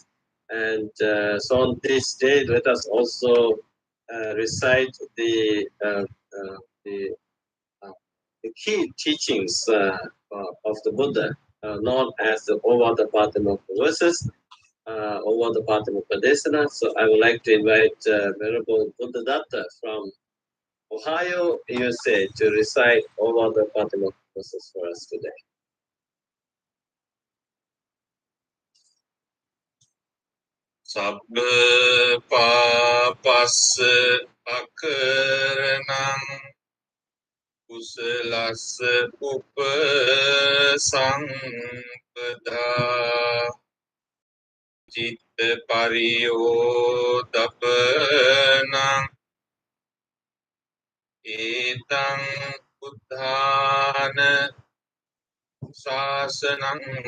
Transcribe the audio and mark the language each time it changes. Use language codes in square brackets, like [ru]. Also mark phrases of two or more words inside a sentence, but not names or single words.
[en] And so on this day, let us also recite the, uh, the key teachings of the Buddha, known as the Ovadapadama verses, Ovadapadama Padesana. So I would like to invite Venerable Buddhadatta from Ohio, USA, to recite Ovadapadama verses for us today. [pi] Sabba papassa akaranam කුසලස්ස උපසම්පදා චිත්ත පරියෝදපනං ඒතං බුද්ධාන ශාසනං